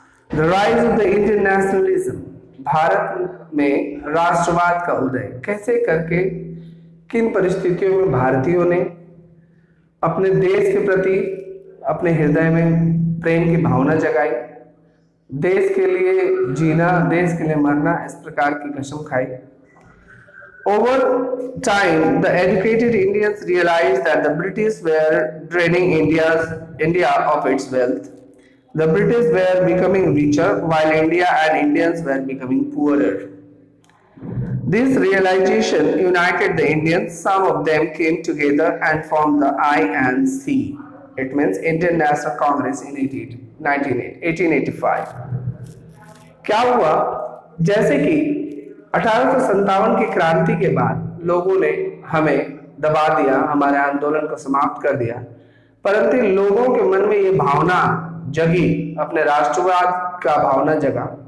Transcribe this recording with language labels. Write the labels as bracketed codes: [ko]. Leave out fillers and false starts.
[en] the rise of the Indian nationalism, [hi] Bharat में राष्ट्रवाद का उदय, कैसे करके किन परिस्थितियों में भारतीयों ने अपने देश के प्रति अपने हृदय में प्रेम की भावना जगाई, देश के लिए जीना, देश के लिए मरना, इस प्रकार की कसम खाई। [en] Over time, the educated Indians realized that the British were draining India of its wealth. The British were becoming richer while India and Indians were becoming poorer. This realization united the Indians. Some of them came together and formed the INC. It means Indian National Congress in 1885. [hi] क्या हुआ, जैसे कि 1857 की क्रांति के बाद लोगों ने हमें दबा दिया, हमारे आंदोलन को समाप्त कर दिया, परंतु लोगों के मन में ये भावना जगी, अपने राष्ट्रवाद का भावना जगा